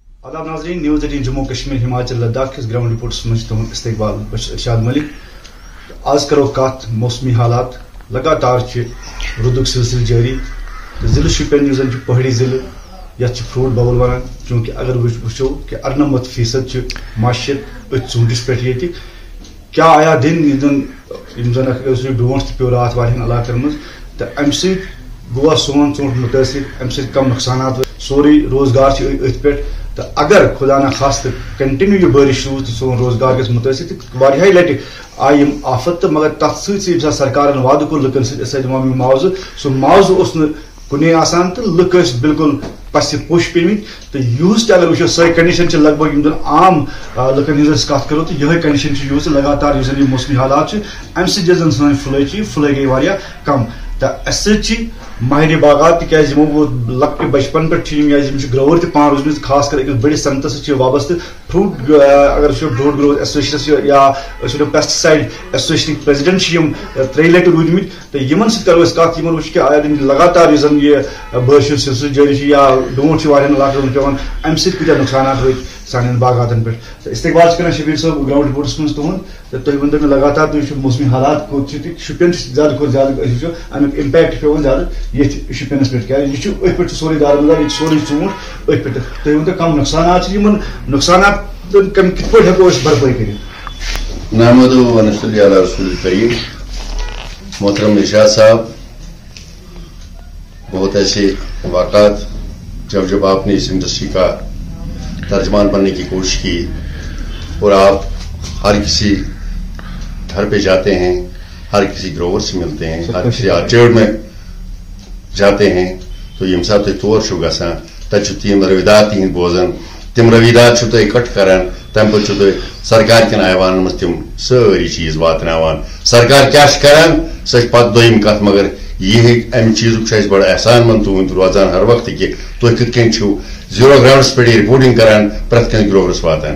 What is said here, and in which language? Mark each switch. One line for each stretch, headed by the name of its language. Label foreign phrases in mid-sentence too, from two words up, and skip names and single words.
Urdu: آداب ناظرین،
Kashmiri: نیوز 18 جموں کشمیر ہماچل لداخ کس گراؤنڈ رپورٹس من تہد استقبال ارشاد ملک. آز کرو کت موسمی حالات. لگاتار رودک سلسلہ جاری. ضلع شپین یس زن پہاڑی ضلع یت فروٹ باؤل ونان، چونکہ اگر وچو کہ 98% معیشت ات ژوٗنٛٹھِس پٮ۪ٹھ ییٚتہِ. کیا آیا دن یم زن برونٛٹھ تہِ پیٚو راتھ واریاہن علاقن منٛز، تہٕ امہِ سۭتۍ گوٚوا سون ژوٗنٛٹھ مُتٲثر، امہِ سۭتۍ کم نقصانات سورُے روزگار چھِ أتھۍ پٮ۪ٹھ. تو اگر خدا نخواستہ کنٹنیو یہ بارش روز تو سون روزگار گژھِ متٲثر. تو واریاہہِ لٹہِ آیہِ آفت، تہٕ مگر تتھ سۭتۍ سۭتۍ سرکارن وعدٕ کوٚر لُکن سۭتۍ أسۍ دِمو معاوضہٕ. سُہ معاوضہٕ اوس نہٕ کُنے آسان تہٕ لُکھ ٲسۍ بالکل پسہِ پوٚش پیٚمٕتۍ. تہٕ یِہُس تہِ اگر وٕچھو سۄے کنڈیشن چھِ لگ بگ یِم زن عام لُکن ہٕنٛز أسۍ کتھ کرو، تہٕ یِہے کنڈیشن چھِ یِہُس لگاتار یُس زن یہِ موسمی حالات چھِ امہِ سۭتۍ یۄس زن سٲنۍ فٕلے چھِ، یہِ فٕلے گٔے واریاہ کم. تو اس ماہر باغات تکیاز یمو لکٹ بچپن پہ یِم چھِ گروور تہِ پان روٗزمٕتۍ، خاص کر أکِس بٔڑِس صنعتس سۭتۍ چھِ وابستہٕ. فروٹ اگر وٕچھو
English: fruit grower associations
Kashmiri: یا أسۍ وَنو
English: pesticide association's president
Kashmiri: چھِ یِم 3 لٹہِ روٗدمٕتۍ. تہٕ یِمن سۭتۍ کرو أسۍ کتھ. یِمن وٕچھ کہِ آیا لگاتار یُس زن یہِ بٲرِش ہُنٛد سلسلہٕ جٲری چھُ یا ڈونٛٹھ چھُ واریاہن علاقن منٛز پیوان، امہِ سۭتۍ کۭتیاہ نقصانات وٲتۍ سانٮ۪ن باغاتن پٮ۪ٹھ. تہٕ استقبال چھِ کران شبیٖر صٲب گراوُنٛڈ رِپورٹس منٛز تُہُنٛد. تہٕ تُہۍ ؤنۍتو مےٚ لگاتار تُہۍ وٕچھِو موسمی حالات کوٚت چھِ، تہٕ شُپین چھِ زیادٕ کھۄتہٕ زیادٕ أسۍ وٕچھو امیُک امپیکٹ پیوان زیادٕ ییٚتھۍ شُپینس پٮ۪ٹھ. کیٛازِ یہِ چھُ أتھۍ پٮ۪ٹھ چھُ سورُے دارمدار، ییٚتہِ چھُ سورُے ژوٗنٛٹھ أتھۍ پٮ۪ٹھ. تُہۍ ؤنۍتو کم نقصانات چھِ، یِمن نقصاناتن کِتھ پٲٹھۍ ہٮ۪کو أسۍ بھرپٲے کٔرِتھ؟
Arabic: نحمد و نصلی علی رسول کریم.
Urdu: محترم ارشاد صاحب، بہت ایسے واقعات جب آپ نے اس انڈسٹری کا ترجمان بننے کی کوشش کی اور آپ ہر کسی گھر پہ جاتے ہیں، ہر کسی گروور سے ملتے ہیں، ہر کسی آرچرڈ میں جاتے ہیں، تو
Kashmiri: یم سات تُہۍ تور چھِو گژھان تتہِ چھُ تِم رویدات تِہنٛدۍ بوزان. تِم رویدات چھِو تُہۍ اِکٹھ کران، تمہِ پتہٕ چھِو تُہۍ سرکار کٮ۪ن ایوانن منٛز تِم سٲری چیٖز واتناوان. سرکار کیٛاہ چھِ کران سۄ چھِ پتہٕ دوٚیِم کتھ. مگر یہِ امہِ چیٖزُک چھُ اَسہِ بڑٕ احسان مند تُہُنٛد روزان ہر وقتہٕ کہِ تُہۍ کِتھ کٔنۍ چھِو
English: zero ground
Kashmiri: پٮ۪ٹھ یہِ رِپورٹنگ کران، پرٛٮ۪تھ کٲنٛسہِ گروورس واتان.